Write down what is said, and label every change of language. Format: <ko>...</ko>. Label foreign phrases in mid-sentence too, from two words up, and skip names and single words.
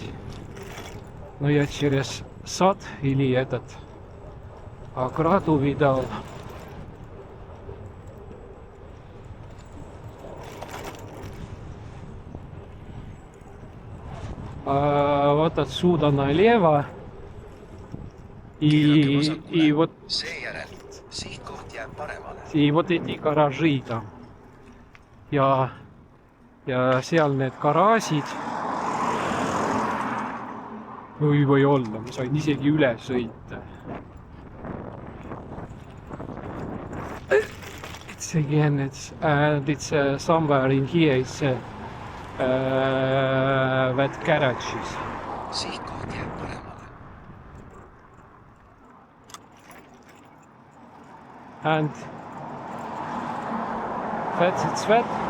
<ru>Но я через сад или этот ограду видал. Вот отсюда налево. И вот</ru> <et>Seejärel sihtkoht jääb paremale.</et> <ru>и вот эти гаражи там.</ru> <et>Ja seal need garaasid. Või olla, ma sain isegi üle sõita.</et> <en>It's again, it's somewhere in here, it's that garages.</en> <et>Sihtkoht jääb paremale.</et> <en>And that's that.</en>